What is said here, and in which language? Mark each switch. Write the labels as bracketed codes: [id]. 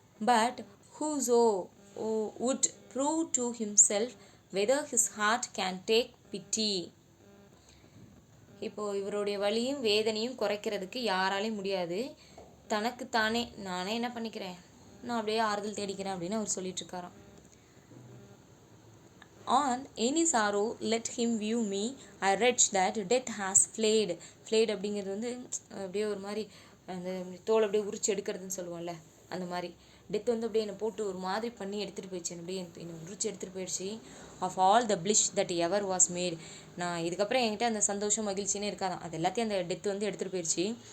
[en] but whoso would prove to himself whether his heart can take pity, [ta] இப்போது இவருடைய வலியும் வேதனையும் குறைக்கிறதுக்கு யாராலையும் முடியாது. தனக்குத்தானே நானே என்ன பண்ணிக்கிறேன், நான் அப்படியே ஆறுதல் தேடிக்கிறேன் அப்படின்னு அவர் சொல்லிட்டுருக்காராம். [en] On any sorrow let him view me, I wretch that death has flayed. [ta] Flayed அப்படிங்கிறது வந்து அப்படியே ஒரு மாதிரி அந்த தோல் அப்படியே உரிச்சு எடுக்கிறதுன்னு சொல்லுவோம்ல, அந்த மாதிரி டெத் வந்து அப்படியே என்னை போட்டு ஒரு மாதிரி பண்ணி எடுத்துகிட்டு போயிடுச்சு, அப்படியே என்னை உரிச்சு எடுத்துகிட்டு போயிடுச்சு. [en] of all the flesh that ever was made, [ta] நான் இதுக்கப்புறம் என்கிட்ட அந்த சந்தோஷம் மகிழ்ச்சின்னு இருக்காதான், அது எல்லாத்தையும் அந்த டெத் வந்து எடுத்துகிட்டு போயிடுச்சு.